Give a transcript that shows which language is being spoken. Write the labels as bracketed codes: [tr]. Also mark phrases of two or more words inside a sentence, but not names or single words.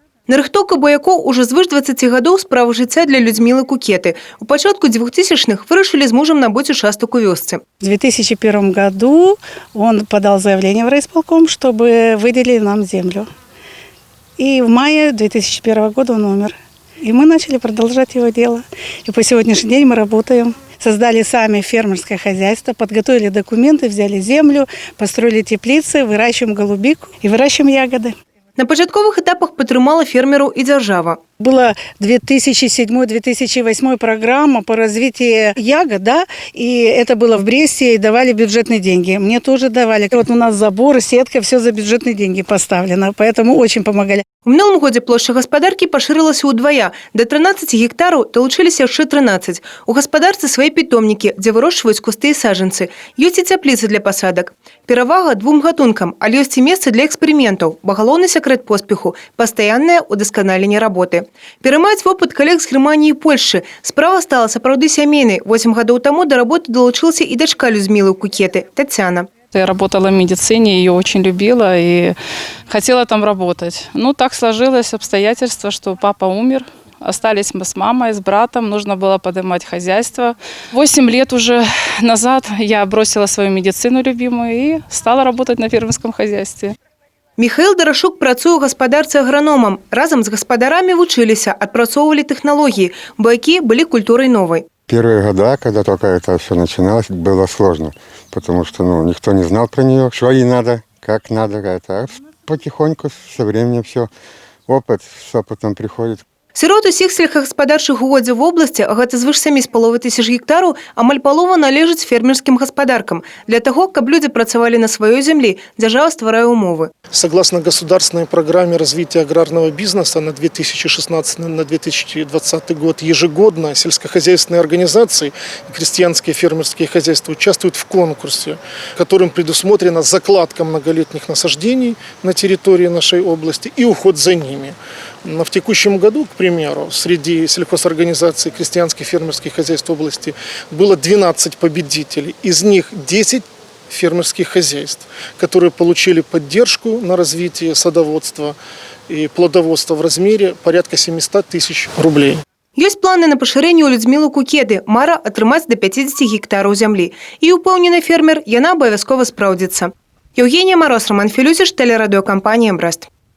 [be] Нарыхтоўка баякоў ужо звыш 20 гадоў справа жыцця для Людмилы Кукеты. У пачатку 2000-х вырашылі з мужем набыць участок у вёсцы. [ru] В 2001 году он подал заявление в райисполком, чтобы выделили нам землю. И в мае 2001 года он умер. И мы начали продолжать его дело. И по сегодняшний день мы работаем. Создали сами фермерское хозяйство, подготовили документы, взяли землю, построили теплицы, выращиваем голубику и выращиваем ягоды. [be] На пачатковых этапах падтрымала фермеру и держава. [ru] Была 2007-2008 программа по развитию ягод, да, и это было в Бресте, и давали бюджетные деньги. Мне тоже давали. Вот у нас забор, сетка, все за бюджетные деньги поставлено, поэтому очень помогали. [be] У мінулым годзе плошча гаспадаркі пашырылася ўдвая. Да 13 гектараў далучыліся яшчэ 13. У гаспадарцы свае пітомнікі, дзе вырошчваюць кусты і сажанцы. Ёсць і цяпліцы для пасадак. Перавага двум гатункам, але ёсць і месца для эксперыментаў. Бо галоўны сакрэт поспеху – пастаяннае ўдасканаленне работы. Пераймаюць вопыт калег з Германіі і Польшчы. Справа стала сапраўды сямейнай. 8 гадоў таму да работы далучылася і дачка Людмилы Кукеты – Татьяна. [ru] Я работала в медицине, ее очень любила и хотела там работать. Ну, так сложилось обстоятельства, что папа умер. Остались мы с мамой, с братом. Нужно было поднимать хозяйство. 8 лет уже назад я бросила свою медицину любимую и стала работать на фермерском хозяйстве. [be] Михаил Дарашук працуе ў гаспадарцы аграномам. Разам з гаспадарамі вучыліся, адпрацоўвалі тэхналогіі. Баякі былі культурай новай. [ru] Первые года, когда только это все начиналось, было сложно, потому что никто не знал про нее, что ей надо, как надо. А потихоньку, со временем все, опыт с опытом приходит. [be] Сярод усіх сельскагаспадарчых угоддзяў вобласці, а гэта звыш 7,5 тысяч гектараў, амаль палова належыць фермерскім гаспадаркам. Для таго, каб людзі працавалі на сваёй зямлі, дзяржава стварае умовы. [ru] Согласно государственной программе развития аграрного бизнеса на 2016-2020 год ежегодно сельскохозяйственные организации и крестьянские фермерские хозяйства участвуют в конкурсе, которым предусмотрена закладка многолетних насаждений на территории нашей области и уход за ними. В текущем году, к примеру, среди сельхозорганизаций крестьянских фермерских хозяйств области было 12 победителей. Из них 10 фермерских хозяйств, которые получили поддержку на развитие садоводства и плодоводства в размере порядка 700 тысяч рублей. [be] Ёсць планы на пашырэнне ў Людмилы Кукеты, мара атрымаць до 50 гектараў зямлі. І упэўнены фермер, яна абавязкова спраўдзіцца. Евгения Мороз, Роман Филюсиш, телерадиокомпания «Брест».